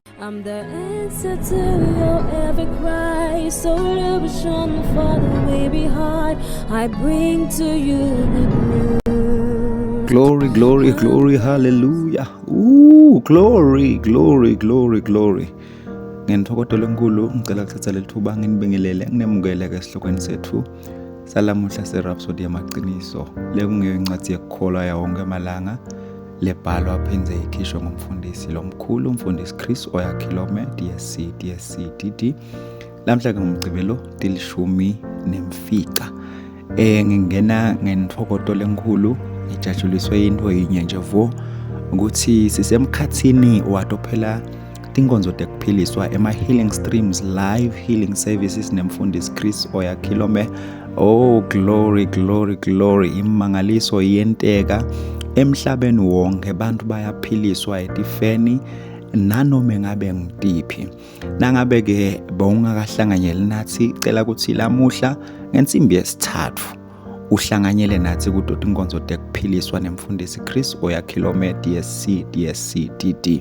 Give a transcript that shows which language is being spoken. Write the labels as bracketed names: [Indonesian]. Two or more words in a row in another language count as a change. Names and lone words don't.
[English] I'm the answer to your every cry. So illusion for the way behind. I bring to you the news. Glory, glory, glory, hallelujah. Glory, glory, glory, glory. [Swati] Ngenthokothelo enkulu ngicela ukuthatha leli thuba nginibingelele nginemukele ke esihlokweni sethu salamuhla seRhapsody yamaqiniso le kungeyo incwadi yekukholwa yonke amalanga lebhalwa phindze ikhishwe ngumfundisi lomkhulu umfundisi Chris Oyakhilome DSC DD lamhla ke ngomgcibelo tilishumi nemfica ngingena ngenthokotho enkulu ijatshuliswe into yinye nje vo ukuthi sisemkhathini watophela tinkonzo tekuphiliswa ema- [English] healing streams live healing services [Swati] nemfundisi Chris Oyakhilome. [English] Oh glory, glory, glory. [Swati] Imangaliso yenteka emhlabeni wonke bantu bayaphiliswa etifeni nanoma ngabe ngitiphi. Nangabe ke bowungakahlanganyeli nathi cela ukuthi lamuhla ngensimbi yesithathu uhlanganyele nathi kudoti inkonzo tekuphiliswa nemfundisi Chris Oyakhilome DSC DD.